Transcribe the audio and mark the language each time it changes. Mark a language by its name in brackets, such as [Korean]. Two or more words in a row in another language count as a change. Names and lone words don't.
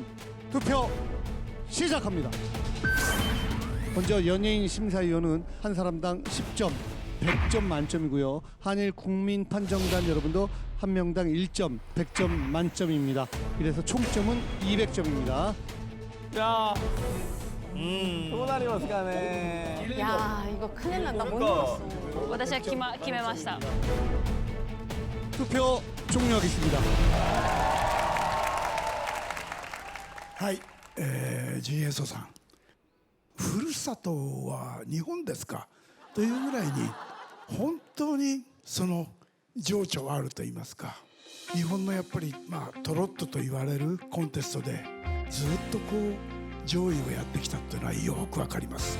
[Korean] 투표 시작합니다. 먼저 연예인 심사위원은 한 사람당 10점, 100점 만점이고요. 한일 국민 판정단 여러분도 한 명당 1점, 100점 만점입니다. 이래서 총점은 200점입니다. 야. [Japanese] どうなりますかね。 [Korean] 야, 이거 큰일 난다. 못 먹었어. [Japanese] 私は決めました [Korean] 투표 종료하겠습니다. [Japanese] はい、ジンエソさん、ふるさとは日本ですかというぐらいに本当にその情緒はあると言いますか、日本のやっぱりトロットと言われるコンテストでずっとこう上位をやってきたっていうのはよくわかります。